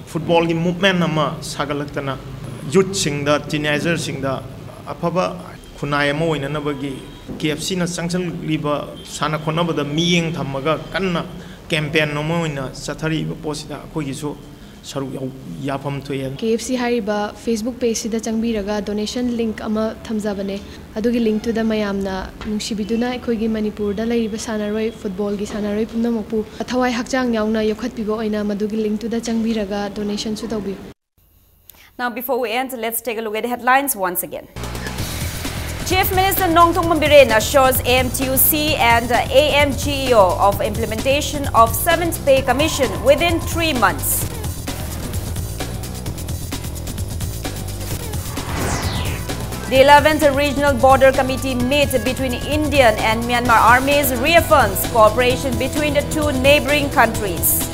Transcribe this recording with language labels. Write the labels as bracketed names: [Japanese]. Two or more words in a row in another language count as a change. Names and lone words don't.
[Manipuri] Football ki movement nama sagalaktana youth singda teenager singda afaba khunai ama oina na bagi KFC na sanction liba sana khona bada miyeng thamaga kanna campaign no oina sathari posida ko gisu saruk yapam thoye KFC hariba Facebook page sida changbiraga [English] donation link [Manipuri] ama thamjabane adugi link to da mayamna nungsibiduna ekhoigi Manipur da lairiba sanaroi football gi sanaroi pumnamakpu athawai hakchang yauna yokhatpibo oina madugi link to da changbiraga donation su tawbi. [English] Now before we end, let's take a look at the headlines once again. Chief Minister Nongthongman Biren assures AMTUC and AMGEO of implementation of 7th Pay Commission within 3 months. The 11th Regional Border Committee meet between Indian and Myanmar armies reaffirms cooperation between the two neighboring countries.